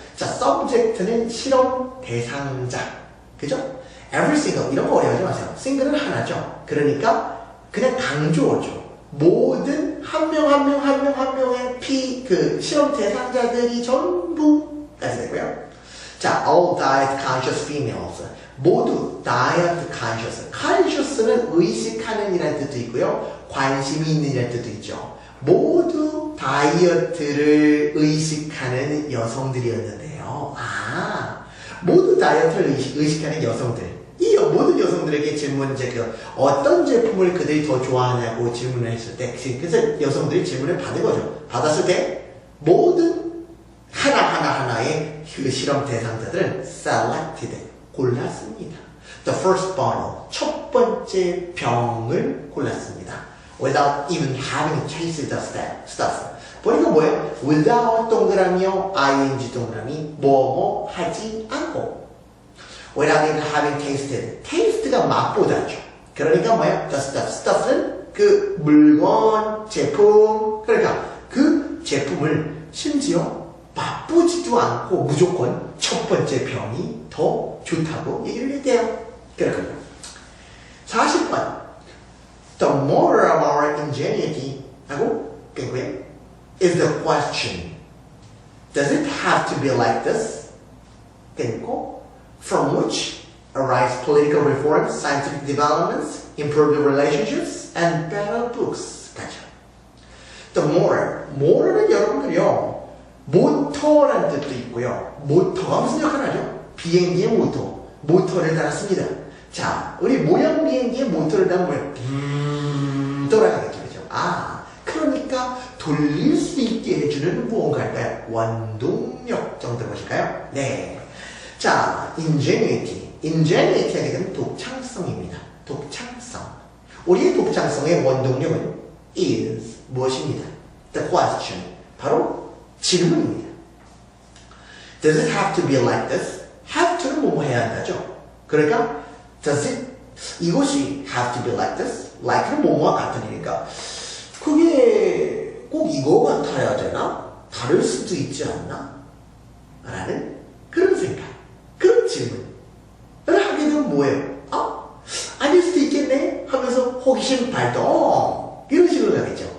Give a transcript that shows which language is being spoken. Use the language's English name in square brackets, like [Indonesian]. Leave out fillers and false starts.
[Korean] 자, subject는 실험 대상자. 그죠? [English] every single [Korean] 이런 거 어려워하지 마세요. single은 하나죠. 그러니까 그냥 강조어죠. 모든 한 명 한 명의 그 실험 대상자들이 전부까지 되고요. [English] 자, all diet conscious females. [Korean] 모두 [English] diet conscious. [Korean] conscious는 의식하는 이라는 뜻도 있고요. 관심이 있는 이라는 뜻도 있죠. 모두 다이어트를 의식하는 여성들이었는데요. 모두 다이어트를 의식하는 여성들. 이 모든 여성들에게 질문, 어떤 제품을 그들이 더 좋아하냐고 질문을 했을 때, 그래서 여성들이 질문을 받은 거죠. 받았을 때, 모든 하나의 그 실험 대상자들은 [English] selected, [Korean] 골랐습니다. [English] The first bottle, [Korean] 첫 번째 병을 골랐습니다. [English] Without even having tasted the stuff. [Korean] 보니까 뭐예요? without 동그라미요, ing 동그라미, 뭐뭐 하지 않고. [English] Without even having tasted. [Korean] taste가 맛보다죠. 그러니까 뭐예요? [English] The stuff. [Korean] stuff는 그 물건, 제품. 그러니까 그 제품을 심지어 맛보지도 않고 무조건 첫 번째 병이 더 좋다고 얘기를 했대요. 그렇군요. 40번. [English] The moral of our ingenuity [Korean] 하고 끊고요. [English] is the question. Does it have to be like this? [Korean] 끊고 [English] from which arise political reforms, scientific developments, improved relationships, and better books. [Korean] 가죠. [English] The moral. [Korean] moral은 여러분들이요. 모터라는 뜻도 있고요. 모터가 무슨 역할을 하죠? 비행기의 모터. 모터를 달았습니다. 자, 우리 모양 비행기의 모터를 달면 돌아가겠죠. 그죠? 그러니까 돌릴 수 있게 해주는 무언가일까요? 원동력 정도 보실까요? 네. 자, ingenuity. ingenuity 하게 되면 독창성입니다. 독창성. 우리의 독창성의 원동력은 is 무엇입니다? [English] The question. [Korean] 바로 질문입니다. [English] Does it have to be like this? have to는 [Korean] 그럼 뭐뭐 해야 한다죠. 그러니까 [English] does it [Korean] 이것이 [English] have to be like this? [Korean] like는 뭐뭐와 같은 일이니까 그게 꼭 이거 같아야 되나? 다를 수도 있지 않나? 라는 그런 생각, 그런 질문을 하게 되면 뭐예요? 아닐 수도 있겠네? 하면서 호기심 발동 이런 식으로 가겠죠.